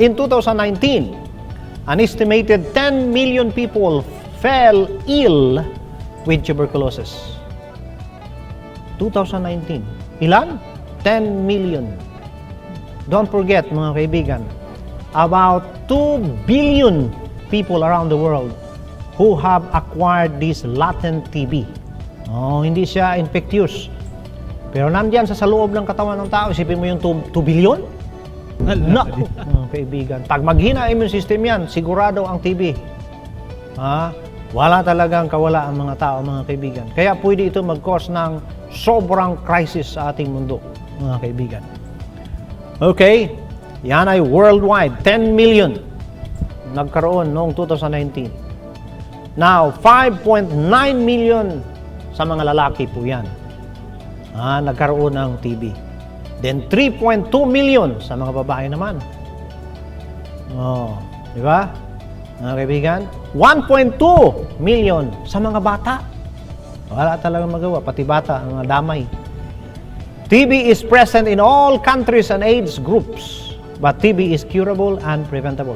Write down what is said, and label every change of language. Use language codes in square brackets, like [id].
[en] In 2019, an estimated 10 million people fell ill with tuberculosis. 2019. [tl] Ilan? [en] 10 million. Don't forget, [tl] mga kaibigan, [en] about 2 billion people around the world who have acquired this latent TB. [tl] Hindi siya infectious. Pero nandyan sa loob ng katawan ng tao, isipin mo yung 2 billion? Naku, mga kaibigan. Pag maghina ang immune system yan, sigurado ang TB. Wala talagang kawala ang mga tao, mga kaibigan. Kaya pwede ito mag-cause ng sobrang crisis sa ating mundo, mga kaibigan. Okay, yan ay worldwide, 10 million nagkaroon noong 2019. Now, 5.9 million sa mga lalaki po yan nagkaroon ng TB. Then 3.2 million sa mga babae naman. Oh, di ba? Mga kaibigan, 1.2 million sa mga bata. Wala talagang magawa, pati bata, mga damay. [en] TB is present in all countries and age groups, but TB is curable and preventable.